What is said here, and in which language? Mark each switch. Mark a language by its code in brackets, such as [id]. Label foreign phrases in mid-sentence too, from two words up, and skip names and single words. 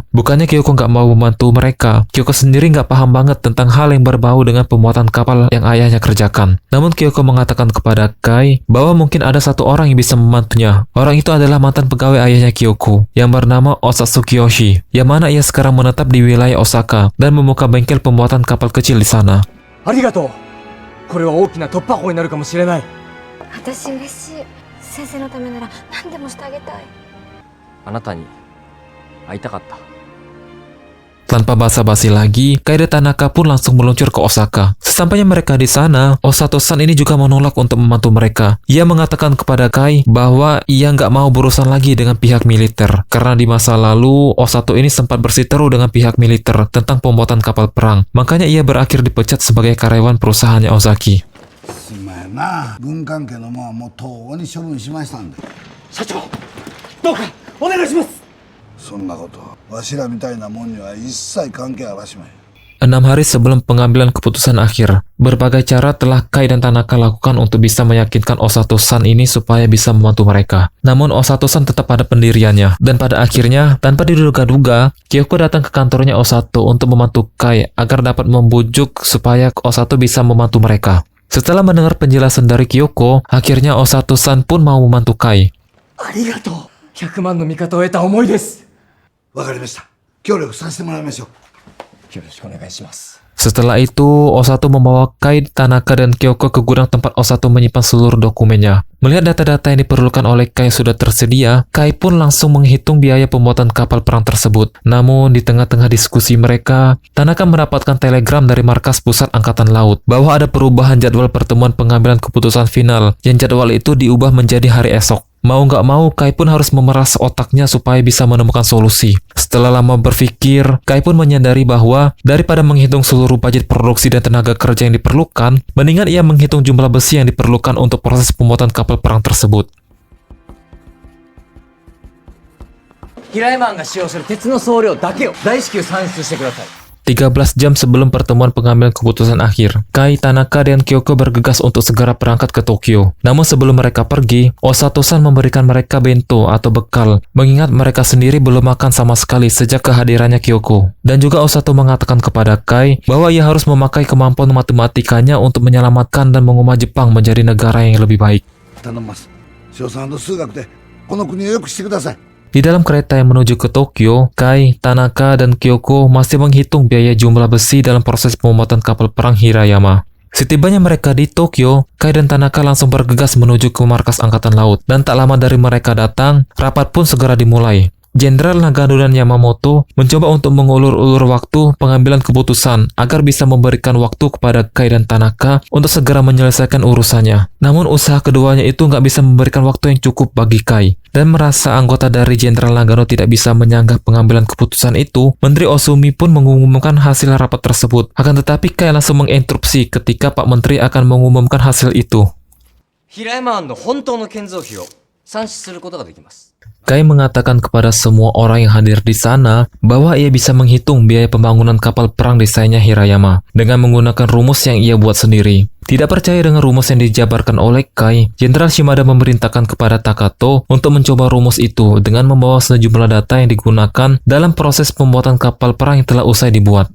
[id] Bukannya Kyoko nggak mau membantu mereka, Kyoko sendiri nggak paham banget tentang hal yang berbau dengan pembuatan kapal yang ayahnya kerjakan. Namun Kyoko mengatakan kepada Kai bahwa mungkin ada satu orang yang bisa membantunya. Orang itu adalah mantan pegawai ayahnya Kyoko yang bernama Osatsuki Yoshi, yang mana ia sekarang menetap di wilayah Osaka dan membuka bengkel pembuatan kapal kecil di sana. [ja] ありがとう。これは大きな突破口になるかもしれない。私嬉しい。先生のためなら何でもしてあげたい。あなたに会いたかった。 [id] Tanpa basa-basi lagi, Kai dan Tanaka pun langsung meluncur ke Osaka. Sesampainya mereka di sana, Osato-san ini juga menolak untuk membantu mereka. Ia mengatakan kepada Kai bahwa ia nggak mau berurusan lagi dengan pihak militer, karena di masa lalu Osato ini sempat bersiteru dengan pihak militer tentang pembuatan kapal perang. Makanya ia berakhir dipecat sebagai karyawan perusahaannya Ozaki. [ja] すんまやな。軍関係のもんはもうとうに処分しましたんで。社長、どうかお願いします。そんなことわしらみたいなもんには一切関係あらしまい。 [id] 6 hari sebelum pengambilan keputusan akhir, berbagai cara telah Kai dan Tanaka lakukan untuk bisa meyakinkan Osato-san ini supaya bisa membantu mereka. Namun Osato-san tetap pada pendiriannya, dan pada akhirnya, tanpa diduga-duga, Kyoko datang ke kantornya Osato untuk membantu Kai agar dapat membujuk supaya Osato bisa membantu mereka. Setelah mendengar penjelasan dari Kyoko, akhirnya Osato-san pun mau membantu Kai. [ja] ありがとう。100万の味方を得た思いです。わかりました。協力させてもらいましょう。よろしくお願いします。 [id] Setelah itu, Osato membawa Kai, Tanaka, dan Kyoko ke gudang tempat Osato menyimpan seluruh dokumennya. Melihat data-data yang diperlukan oleh Kai sudah tersedia, Kai pun langsung menghitung biaya pembuatan kapal perang tersebut. Namun, di tengah-tengah diskusi mereka, Tanaka mendapatkan telegram dari markas pusat Angkatan Laut bahwa ada perubahan jadwal pertemuan pengambilan keputusan final, yang jadwal itu diubah menjadi hari esok. Mau nggak mau, Kai pun harus memeras otaknya supaya bisa menemukan solusi. Setelah lama berpikir, Kai pun menyadari bahwa daripada menghitung seluruh budget produksi dan tenaga kerja yang diperlukan, mendingan ia menghitung jumlah besi yang diperlukan untuk proses pembuatan kapal perang tersebut. [ja] 平山湾が使用する鉄の総量だけを大至急算出してください。 [id] 13 jam sebelum pertemuan pengambilan keputusan akhir, Kai, Tanaka, dan Kyoko bergegas untuk segera berangkat ke Tokyo. Namun sebelum mereka pergi, Osato-san memberikan mereka bento atau bekal, mengingat mereka sendiri belum makan sama sekali sejak kehadirannya Kyoko. Dan juga Osato mengatakan kepada Kai bahwa ia harus memakai kemampuan matematikanya untuk menyelamatkan dan mengubah Jepang menjadi negara yang lebih baik. [ja] 頼みます。小3の数学でこの国を良くしてください。 [id] Di dalam kereta yang menuju ke Tokyo, Kai, Tanaka, dan Kyoko masih menghitung biaya jumlah besi dalam proses pembuatan kapal perang Hirayama. Setibanya mereka di Tokyo, Kai dan Tanaka langsung bergegas menuju ke markas Angkatan Laut, dan tak lama dari mereka datang, rapat pun segera dimulai. Jenderal Nagano dan Yamamoto mencoba untuk mengulur-ulur waktu pengambilan keputusan agar bisa memberikan waktu kepada Kai dan Tanaka untuk segera menyelesaikan urusannya. Namun usaha keduanya itu nggak bisa memberikan waktu yang cukup bagi Kai. Dan merasa anggota dari Jenderal Nagano tidak bisa menyanggah pengambilan keputusan itu, Menteri Osumi pun mengumumkan hasil rapat tersebut. Akan tetapi Kai langsung menginterupsi ketika Pak Menteri akan mengumumkan hasil itu. [ja] 平山案の本当の建造費を算出することができます。 [id] Kai mengatakan kepada semua orang yang hadir di sana bahwa ia bisa menghitung biaya pembangunan kapal perang desainnya Hirayama dengan menggunakan rumus yang ia buat sendiri. Tidak percaya dengan rumus yang dijabarkan oleh Kai, Jenderal Shimada memerintahkan kepada Takato untuk mencoba rumus itu dengan membawa sejumlah data yang digunakan dalam proses pembuatan kapal perang yang telah usai dibuat.